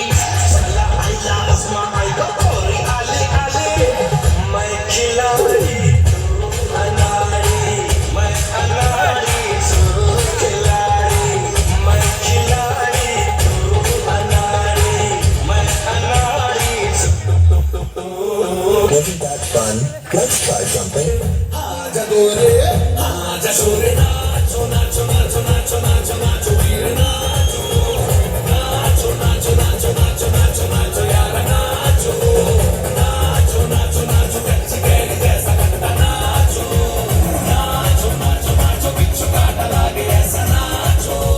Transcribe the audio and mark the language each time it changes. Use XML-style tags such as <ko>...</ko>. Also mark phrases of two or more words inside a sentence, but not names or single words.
<hi>साला आइला आसमां आइला और आले आले। मैं खिलाड़ी तू अनाड़ी, मैं अनाड़ी तू खिलाड़ी। मैं खिलाड़ी तू अनाड़ी, मैं अनाड़ी तू।</hi> <en>Wasn't that fun? Let's try something.</en> <hi>आजा गोरे आजा सोरे नाचो नाचो नाचो नाचो नाचो नाचो वीर नाचो नाचो नाचो नाचो नाचो नाचो नाचो यार नाचो नाचो नाचो नाचो कच्ची कैरी जैसा लगता नाचो नाचो नाचो नाचो बिच्छू काटा लागे ऐसा नाचो।</hi>